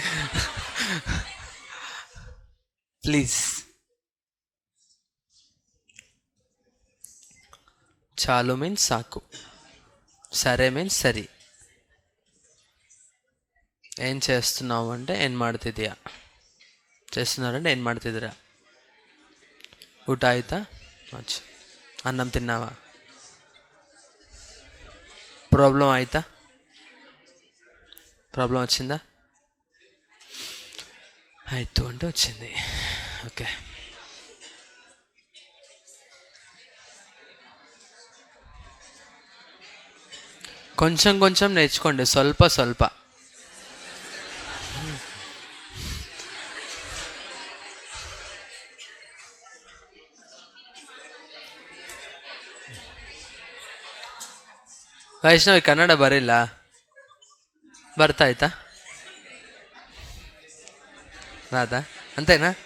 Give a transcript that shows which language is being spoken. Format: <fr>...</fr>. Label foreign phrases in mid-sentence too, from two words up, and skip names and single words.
<te>ప్లీజ్. చాలు మీన్స్ సాకు, సరే మీన్స్ సరి. ఏం చేస్తున్నావు అంటే</te> <kn>ఏం ಮಾಡ್ತಿದ್ಯಾ,</kn> <te>చేస్తున్నారంటే</te> <kn>ఏం ಮಾಡ್ತಿದ್ದೀರಾ. ಊಟ ಆಯ್ತಾ,</kn> <te>అన్నం తిన్నావా,</te> <kn>ಪ್ರಾಬ್ಲಂ ಆಯ್ತಾ,</kn> <te>ప్రాబ్లం వచ్చిందా, ఆయితు అంటే వచ్చింది. ఓకే, కొంచెం కొంచెం నేర్చుకోండి,</te> <kn>ಸ್ವಲ್ಪ ಸ್ವಲ್ಪ. ವೈಷ್ಣವಿ ಕನ್ನಡ ಬರಿಲ್ಲ, ಬರ್ತಾಯ್ತಾ,</kn> <te>రాదా? అంతేనా?</te>